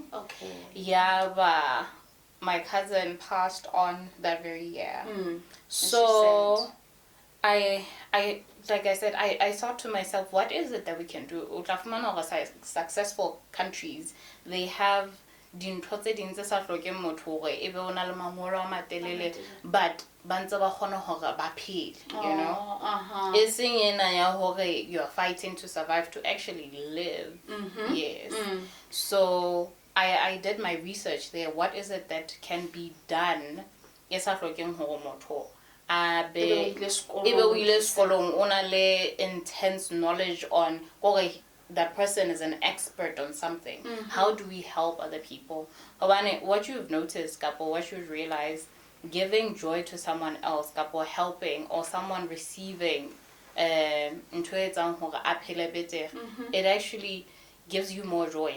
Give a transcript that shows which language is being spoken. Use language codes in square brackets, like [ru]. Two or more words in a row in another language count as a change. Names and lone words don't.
[en] Okay. Yeah, my cousin passed on that very year. So I like I said, I thought to myself, what is it that we can do? Successful countries, they have [st] dintho tse ding tse sa hlokeng motho hore ebe o na le mangolo a matelele, but ba ntse ba kgona hore ba phele, [en] you know. [st] E seng ena ya hore [en] you are fighting to survive, to actually live. Yes. So I did my research there. What is it that can be done? [st] E sa hlokeng hore motho ebe o ile sekolong o na le [en] intense knowledge on [st] gore [en] that person is an expert on something. How do we help other people? What you've noticed, Kapo, what you've realized, giving joy to someone else, Kapo, helping, or someone receiving, it actually gives you more joy.